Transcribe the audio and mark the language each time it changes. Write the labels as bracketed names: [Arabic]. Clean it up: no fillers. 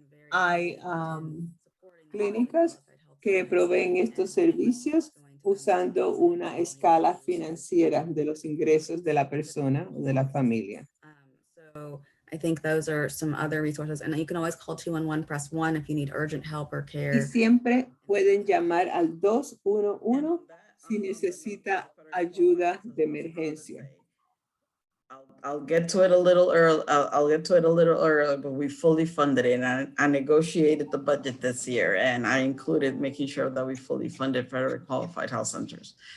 [Spanish] Hay clínicas que proveen estos servicios usando una escala financiera de los ingresos de la persona o de la familia. [English] So I think those are some other resources, and you can always call 211, press 1 if you need urgent help or care. [Spanish] Y siempre pueden llamar al 211 si necesita ayuda de emergencia. [English] I'll get to it a little early. I'll get to it a little early, but we fully funded it, and I negotiated the budget this year, and I included making sure that we fully funded federally qualified health centers.